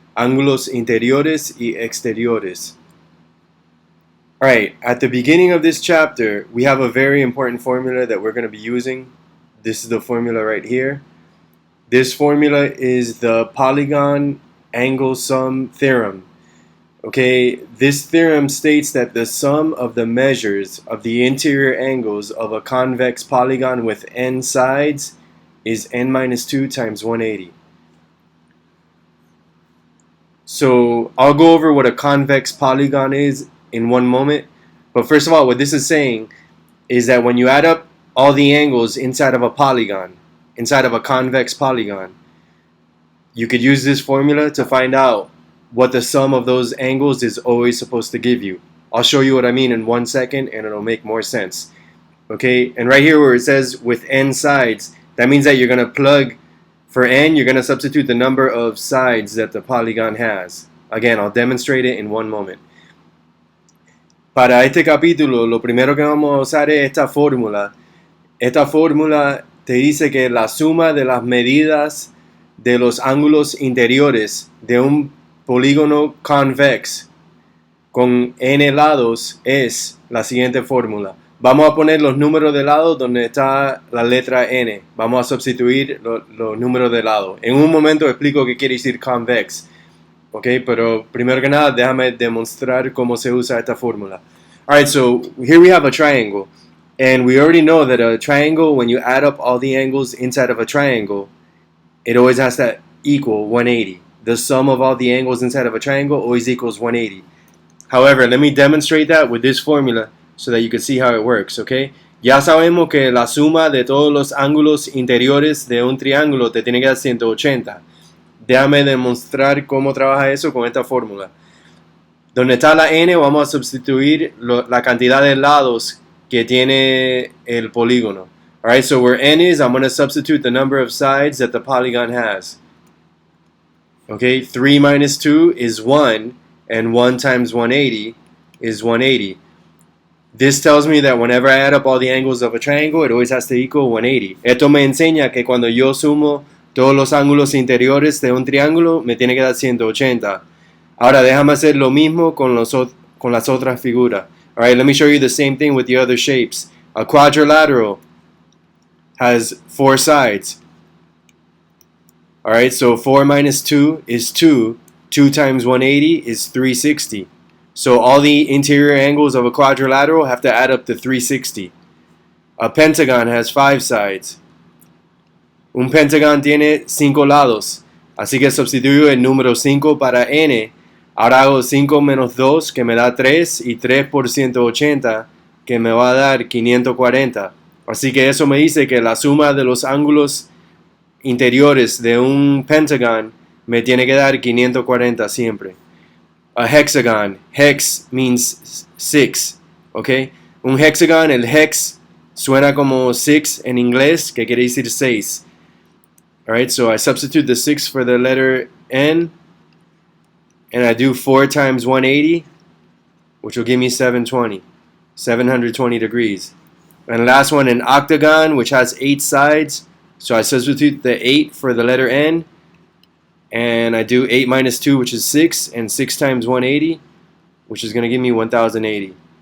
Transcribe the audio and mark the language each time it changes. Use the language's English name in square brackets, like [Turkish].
[Spanish] Ángulos interiores y exteriores. [English] Alright, at the beginning of this chapter, we have a very important formula that we're going to be using. This is the formula right here. This formula is the Polygon angle sum theorem. Okay, this theorem states that the sum of the measures of the interior angles of a convex polygon with n sides is n minus 2 times 180. So I'll go over what a convex polygon is in one moment. But first of all, what this is saying is that when you add up all the angles inside of a polygon, inside of a convex polygon, you could use this formula to find out what the sum of those angles is always supposed to give you. I'll show you what I mean in 1 second and it'll make more sense. Okay, and right here where it says with n sides, that means that you're going to plug, for n, you're going to substitute the number of sides that the polygon has. Again, I'll demonstrate it in one moment. [Spanish] Para este capítulo, lo primero que vamos a usar es esta fórmula. Esta fórmula te dice que la suma de las medidas de los ángulos interiores de un polígono convex con n lados es la siguiente fórmula. Vamos a poner los números de lado donde está la letra n. Vamos a sustituir los números de lado. En un momento explico qué quiere decir convex. Ok, pero primero que nada déjame demostrar cómo se usa esta fórmula. [English] Alright, so here we have a triangle. And we already know that a triangle, when you add up all the angles inside of a triangle, it always has to equal 180. The sum of all the angles inside of a triangle always equals 180. However, let me demonstrate that with this formula so that you can see how it works, okay? [Spanish] Ya sabemos que la suma de todos los ángulos interiores de un triángulo te tiene que dar 180. Déjame demostrar cómo trabaja eso con esta fórmula. Donde está la n, vamos a sustituir la cantidad de lados que tiene el polígono. [English] Alright, so where n is, I'm going to substitute the number of sides that the polygon has. Okay, 3 minus 2 is 1, and 1 times 180 is 180. This tells me that whenever I add up all the angles of a triangle, it always has to equal 180. [Spanish] Esto me enseña que cuando yo sumo todos los ángulos interiores de un triángulo, me tiene que dar 180. Ahora déjame hacer lo mismo con las otras figuras. [English] Alright, let me show you the same thing with the other shapes. A quadrilateral has 4 sides. Alright, so 4 minus 2 is 2. 2 times 180 is 360. So all the interior angles of a quadrilateral have to add up to 360. A pentagon has 5 sides. [Spanish] Un pentagon tiene 5 lados. Así que sustituyo el número 5 para n. Ahora hago 5 menos 2 que me da 3 y 3 por 180 que me va a dar 540. Así que eso me dice que la suma de los ángulos interiores de un pentagon me tiene que dar 540 siempre. A hexagon. [English] Hex means 6. Okay? [Spanish] Un hexagon, el hex suena como 6 en inglés, que quiere decir 6. [English] Alright, so I substitute the 6 for the letter N, and I do 4 times 180, which will give me 720 degrees. And last one, an octagon, which has 8 sides, so I substitute the 8 for the letter N, and I do 8 minus 2, which is 6, and 6 times 180, which is going to give me 1080.